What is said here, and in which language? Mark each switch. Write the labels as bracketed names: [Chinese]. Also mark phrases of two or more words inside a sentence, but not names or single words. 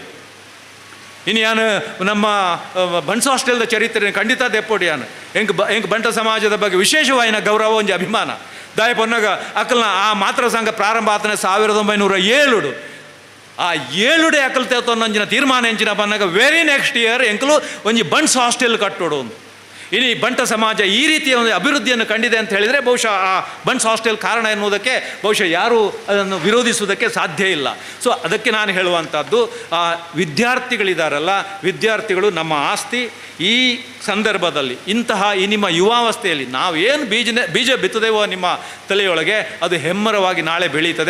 [Tulu] ಇನ್ನು ಯಾನು ನಮ್ಮ ಬನ್ಸ್ ಹಾಸ್ಟೆಲ್ದ ಚರಿತ್ರೆ ಖಂಡಿತ ದೆಪ್ಪೋಡಿ ಯಾನು ಹೆಂಗೆ ಬಂಟ ಸಮಾಜದ ಬಗ್ಗೆ ವಿಶೇಷವಾಯಿನ ಗೌರವ ಒಂಜಿ ಅಭಿಮಾನ ದಾಯ ಪೊನ್ನಾಗ ಅಕ್ಕಲ್ನ ಆ ಮಾತೃ ಸಂಘ ಪ್ರಾರಂಭ ಆತನ 1907 ಆ 7 ಅಕ್ಕಲ್ ತೇತೊಂದಂಜಿನ ತೀರ್ಮಾನ ಎಂಚಿನ ಪನ್ನಾಗ [English] very next year [Tulu] ಎಂಕಲು ಒಂಜಿ ಬನ್ಸ್ ಹಾಸ್ಟೆಲ್ ಕಟ್ಟೋಡು ಒಂದು. [Kannada] ಇನ್ನು ಈ ಬಂಟ ಸಮಾಜ ಈ ರೀತಿಯ ಒಂದು ಅಭಿವೃದ್ಧಿಯನ್ನು ಕಂಡಿದೆ ಅಂತ ಹೇಳಿದರೆ ಬಹುಶಃ ಆ ಬನ್ಸ್ ಹಾಸ್ಟೆಲ್ ಕಾರಣ ಎನ್ನುವುದಕ್ಕೆ ಬಹುಶಃ ಯಾರೂ ಅದನ್ನು ವಿರೋಧಿಸುವುದಕ್ಕೆ ಸಾಧ್ಯ ಇಲ್ಲ. ಸೊ ಅದಕ್ಕೆ ನಾನು ಹೇಳುವಂಥದ್ದು ವಿದ್ಯಾರ್ಥಿಗಳಿದಾರಲ್ಲ, ವಿದ್ಯಾರ್ಥಿಗಳು ನಮ್ಮ ಆಸ್ತಿ. ಈ ಸಂದರ್ಭದಲ್ಲಿ ಈ ನಿಮ್ಮ ಯುವಾವಸ್ಥೆಯಲ್ಲಿ ನಾವೇನು ಬೀಜ ಬಿತ್ತದೇವೋ ನಿಮ್ಮ ತಲೆಯೊಳಗೆ ಅದು ಹೆಮ್ಮರವಾಗಿ ನಾಳೆ ಬೆಳೀತದೆ.